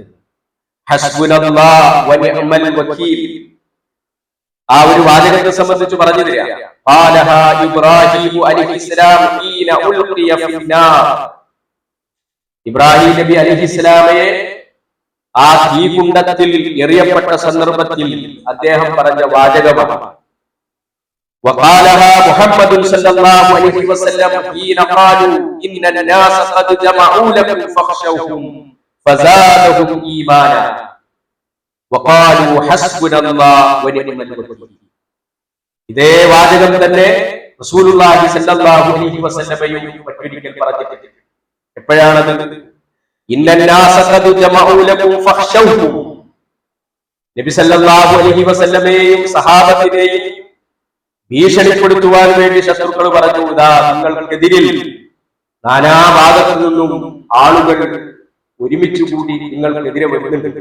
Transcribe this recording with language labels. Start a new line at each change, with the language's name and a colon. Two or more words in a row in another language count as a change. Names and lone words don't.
Arabic: حسبنا الله ونعم الوكيل,
Malayalam: ആ ഒരു വാചകത്തെ സംബന്ധിച്ച് പറഞ്ഞു തരിക. ഇബ്രാഹീം
Arabic: عليه السلام حين ألقي في النار,
Malayalam: ഇബ്രാഹീം നബി അലൈഹിസ്സലാമയെ ആ തീകുണ്ഡത്തിൽ എറിയപ്പെട്ട സന്ദർഭത്തിൽ അദ്ദേഹം പറഞ്ഞ വാചകമാണ്.
Arabic: وقالها محمد صلى الله عليه وسلم حين قالوا إن الناس قد جمعوا لكم فاخشوهم فزادهم إيمانا وقالوا حسبنا الله ونعم الوكيل.
Malayalam: ഇതേ വാചകം തന്നെ
Arabic: رسول الله صلى الله عليه وسلم
Malayalam: മറ്റൊരിക്കൽ പറഞ്ഞിട്ടുണ്ട്.
Arabic: എപ്പോഴാണത്? إن الناس قد جمعوا لكم فاخشوهم.
Malayalam: നബി
Arabic: صلى الله عليه وسلم
Malayalam: സഹാബത്തിനെയും ഭീഷണിപ്പെടുത്തുവാൻ വേണ്ടി ശത്രുക്കൾ പറഞ്ഞു, ഇതാ നിങ്ങൾക്കെതിരിൽ നാനാഭാഗത്തു നിന്നും ആളുകൾ ഒരുമിച്ച് കൂടി നിങ്ങൾക്കെതിരെ വരുന്നുണ്ട്.